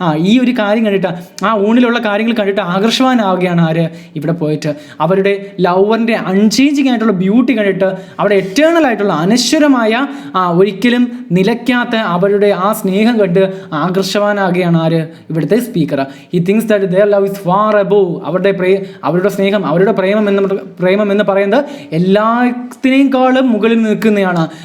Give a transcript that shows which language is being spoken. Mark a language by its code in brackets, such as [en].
[ml] ഈ ഒരു കാര്യം കണ്ടിട്ട്, ആ ഊണിലുള്ള കാര്യങ്ങൾ കണ്ടിട്ട് ആകർഷവാനാവുകയാണ് ആര്? ഇവിടെ പോയിട്ട് അവരുടെ ലവറിൻ്റെ അൺചേഞ്ചിങ് ആയിട്ടുള്ള ബ്യൂട്ടി കണ്ടിട്ട്, അവിടെ എറ്റേണൽ ആയിട്ടുള്ള അനശ്വരമായ ഒരിക്കലും നിലയ്ക്കാത്ത അവരുടെ ആ സ്നേഹം കണ്ട് ആകർഷവാനാകുകയാണ് ആര്? ഇവിടുത്തെ speaker. [en] He thinks that their love is far above. [ml] അവരുടെ സ്നേഹം, അവരുടെ പ്രേമം എന്ന് പറയുന്നത് എല്ലാത്തിനേക്കാളും മുകളിൽ നിൽക്കുന്നതാണ്.